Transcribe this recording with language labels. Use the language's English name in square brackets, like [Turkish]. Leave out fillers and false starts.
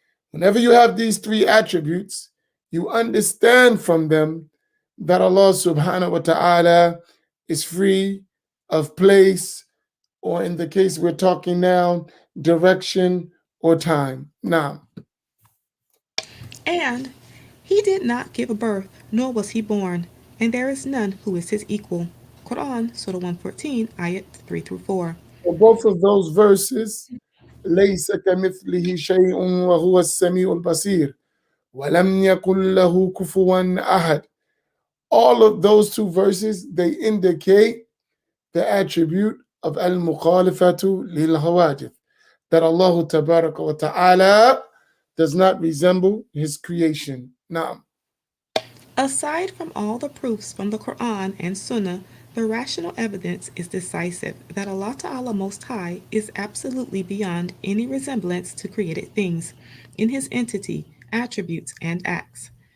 [English] Whenever you have these 3 attributes, you understand from them that Allah subhanahu wa ta'ala is free of place, or in the case we're talking now, direction or time. Now, And he did not give birth, nor was he born, and there is none who is his equal. Quran, Surah 114, ayat 3 through 4. for both of those verses, [Arabic] ليس كمثله شيء وهو السميع البصير ولم يكن له كفوا أحد. [English] All of those 2 verses, they indicate the attribute of al-mukhalifatu lil-hawadith, that Allah tabaraka wa ta'ala does not resemble his creation. Now, Aside from all the proofs from the Quran and Sunnah, the rational evidence is decisive that Allah Ta'ala Most High is absolutely beyond any resemblance to created things in his entity, attributes, and acts.